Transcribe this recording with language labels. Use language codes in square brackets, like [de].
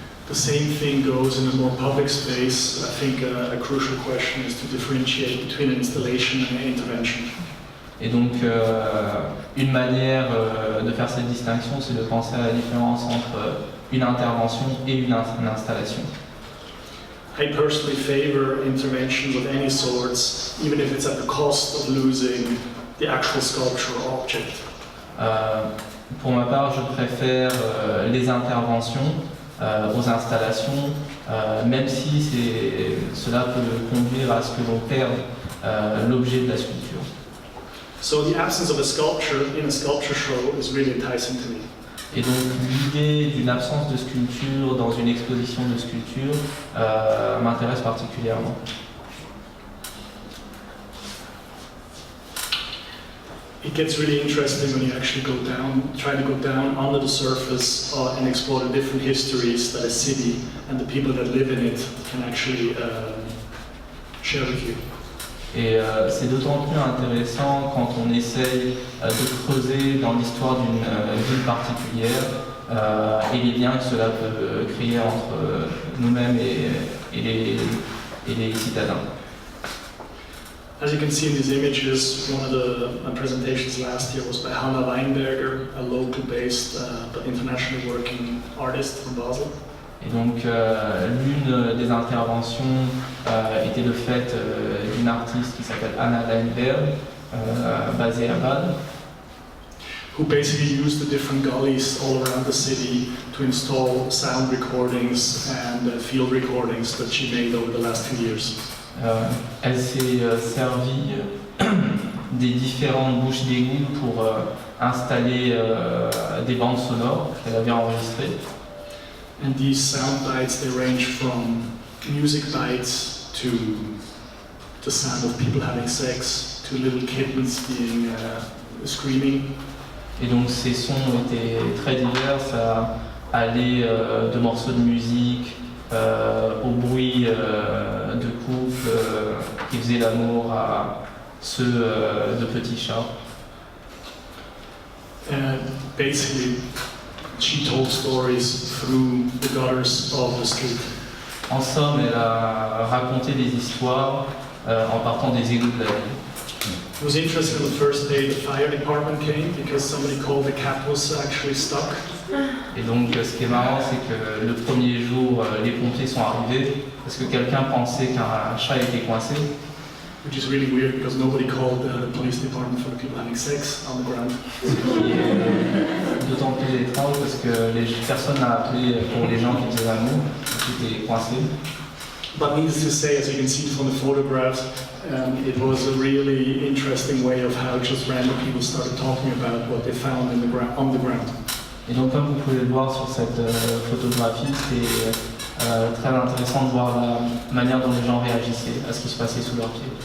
[en] The same thing goes in a more public space. I think a crucial question is to differentiate between an installation and an intervention. [fr] Et donc, une manière de faire cette distinction, c'est de penser à la différence entre une intervention et une installation. [en] I personally favor interventions of any sorts, even if it's at the cost of losing the actual sculpture or object. [fr] Pour ma part, je préfère les interventions aux installations, même si cela peut conduire à ce que l'on perde l'objet de la sculpture. [en] So the absence of a sculpture in a sculpture show is really enticing to me. [fr] Et donc l'idée d'une absence de sculpture dans une exposition de sculpture m'intéresse particulièrement. [en] It gets really interesting when you actually try to go down under the surface and explore the different histories that a city and the people that live in it can actually share with you. [fr] Et c'est d'autant plus intéressant quand on essaye de creuser dans l'histoire d'une ville particulière et les liens que cela peut créer entre nous-mêmes et les citadins. [en] As you can see in these images, one of my presentations last year was by Samuel Leuenberger, a local-based but internationally working artist from Bâle. [fr] Et donc l'une des interventions était le fait d'une artiste qui s'appelle Leuenberger, basée à Bâle. [en] Who basically used the different gullies all around the city to install sound recordings and field recordings that she made over the last 2 years. [fr] Elle s'est servie des différentes bouches d'égout pour installer des bandes sonores qu'elle avait enregistrées. [en] And these sound bites, they range from music bites to the sound of people having sex, to little kittens being screaming. [fr] Et donc ces sons étaient très divers, ça allait de morceaux de musique au bruit de couples qui faisaient l'amour à ceux de petits chats. [en] Basically, she told stories through the gutters of the street. [fr] En somme, elle a raconté des histoires en partant des égouts de la ville. [en] It was interesting on the first day the fire department came because somebody called the cat was actually stuck. [fr] Et donc ce qui est marrant, c'est que le premier jour, les pompiers sont arrivés parce que quelqu'un pensait qu'un chat était coincé. [en] Which is really weird because nobody called the police department for the people having sex on the ground. [fr] Ce qui est d'autant plus étrange parce que personne n'a appelé pour les gens qui faisaient l'amour, qui étaient coincés. [en] But needless to say, as you can see from the photographs, it was a really interesting way of how just random people started talking about what they found on the ground. [fr] Et donc comme vous pouvez le voir sur cette photographie, c'est très intéressant de voir la manière dont les gens réagissaient à ce qui se passait sous leurs pieds.